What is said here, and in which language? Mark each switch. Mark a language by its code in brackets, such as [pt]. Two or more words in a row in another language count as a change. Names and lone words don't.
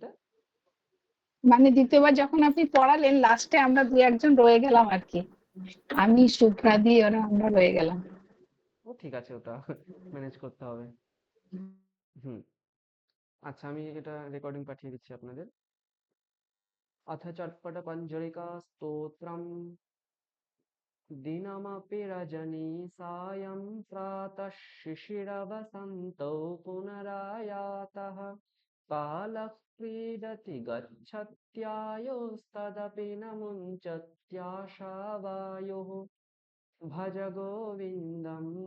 [bn] মানে দ্বিতীয়বার যখন আপনি পড়ালেন লাস্টে আমরা 2-1 জন রয়ে গেলাম আর কি। আমি, সুপ্রাদি, ওরা আমরা রয়ে গেলাম। ও ঠিক আছে, ওটা ম্যানেজ করতে হবে। হুম। আচ্ছা, আমি এটা রেকর্ডিং পাঠিয়ে দিচ্ছি আপনাদের। [sa] अथ चर्पट पञ्जरिका स्तोत्रम् दिनमपि रजनी सायं प्रातः शिशिरवसन्तौ पुनरायातः कालः क्रीडति गच्छत्यायोस्तदपि न मुञ्चत्याशावायुः भज गोविन्दं